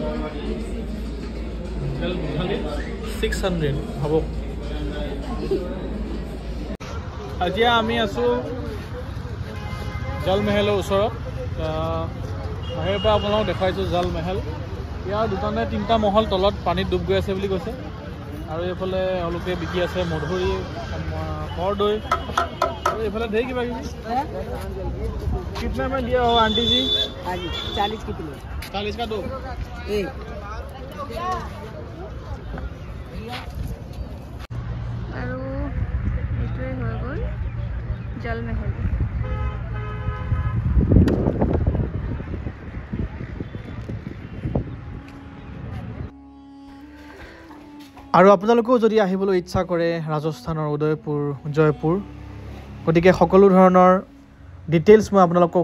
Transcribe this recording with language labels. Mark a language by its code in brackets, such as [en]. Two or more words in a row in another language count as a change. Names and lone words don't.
[as] 600 হ'ব এতিয়া আমি আছোঁ জলমহলৰ ওচৰত বাহিৰৰ পৰা আপোনালোকক দেখুৱাইছোঁ জলমহল ইয়াৰ 2টা নে 3টা মহল তলত পানীত ডুব গৈ আছে বুলি কৈছে আৰু এইফালে এওঁলোকে বিকি আছে মধুৰি কৰদৈ আৰু এইফালে ঢেৰ কিবা কিবি [hi] कितना में दिया हो आंटी जी 40 की प्लेट 40 का 2 एक [as] আৰু এইটোৱে হৈ গ'ল জলমহল আৰু আপোনালোকেও যদি আহিবলৈ ইচ্ছা কৰে ৰাজস্থানৰ উদয়পুৰ জয়পুৰ গতিকে সকলো ধৰণৰ ডিটেইলছ মই আপোনালোকক